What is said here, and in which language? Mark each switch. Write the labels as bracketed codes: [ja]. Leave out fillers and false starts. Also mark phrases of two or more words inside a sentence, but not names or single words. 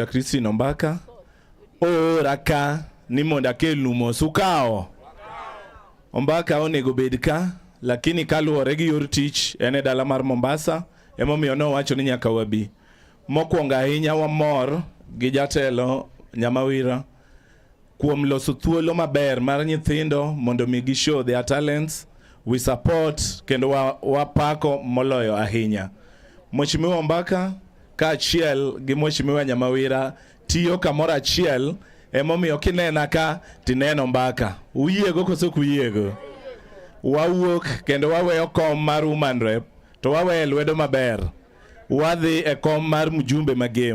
[luo] Christine Ombaka oraka ni mondo akelnu mos ukao Ombaka onego bed ka lakini kaluwore gi yor tich en e dala mar Mombasa emomiyo nowacho ni nyaka wabi mokwongo ahinya wamor gi jatelo Nyamawira kuom loso thuolo maber mar nyithindo mondo mi gi [en] show their talents we support [luo] kendo wapako moloyo ahinya. Mheshimiwa Ombaka ka achiel gi Mheshimiwa Nyamawira tiyo kamoro achiel emomiyo kinena ka tineno Ombaka uyiego koso kuyiego wawuok kendo waweyo kom mar [en] woman rep [luo] to waweyo lwedo maber wadhi e kom mar mjumbe magem.